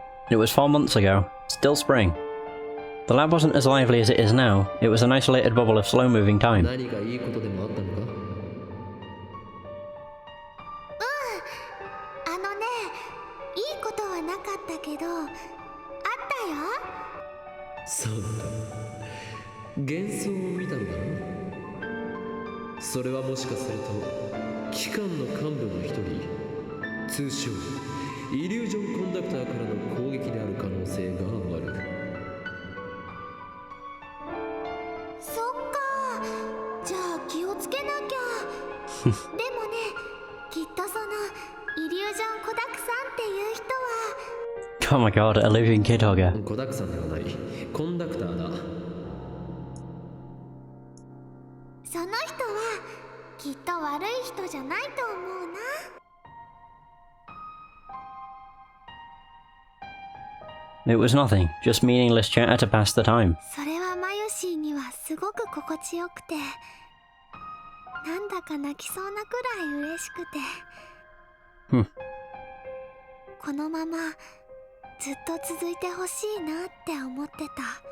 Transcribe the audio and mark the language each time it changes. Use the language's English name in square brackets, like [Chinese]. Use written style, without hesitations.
[English] It was 4 months ago, still spring. The lab wasn't as lively as it is now. It was an isolated bubble of slow-moving time. [Japanese] 何かいいことでもあったのか？あのね、いいことはなかったけど、あったよ。そうか。幻想を見たのだろう。それはもしかすると機関の幹部の一人、通称イリュージョンコンダクターからの攻撃である可能性がある。そっか。じゃあ気をつけなきゃ。でもね、きっとそのイリュージョンコダクさんっていう人は [English] Oh my god, a living kid hugger. [Japanese] コダクさんではない、コンダクターだ。その人はきっと悪い人じゃないと思うな。 [English] It was nothing, just meaningless chatter to pass the time. [Japanese] それはマユシーにはすごく心地よくて、なんだか泣きそうなくらい嬉しくて、このままずっと続いてほしいなって思ってた。